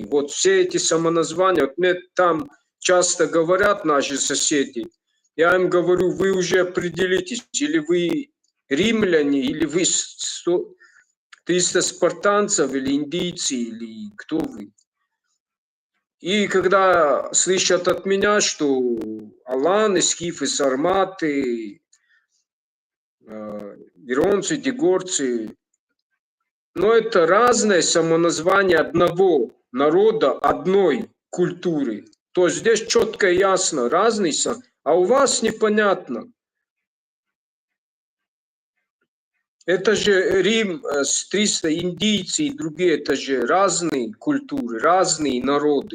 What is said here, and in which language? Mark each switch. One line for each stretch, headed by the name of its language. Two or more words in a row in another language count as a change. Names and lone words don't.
Russian: Вот все эти самоназвания. Вот мне там часто говорят наши соседи. Я им говорю, вы уже определитесь, или вы римляне, или вы 300 спартанцев, или индийцы, или кто вы. И когда слышат от меня, что аланы, скифы, сарматы, иронцы, дегорцы, но это разное самоназвание одного народа, одной культуры. То есть здесь четко и ясно разница, а у вас непонятно. Это же Рим с 300 индийцы и другие, это же разные культуры, разные народы.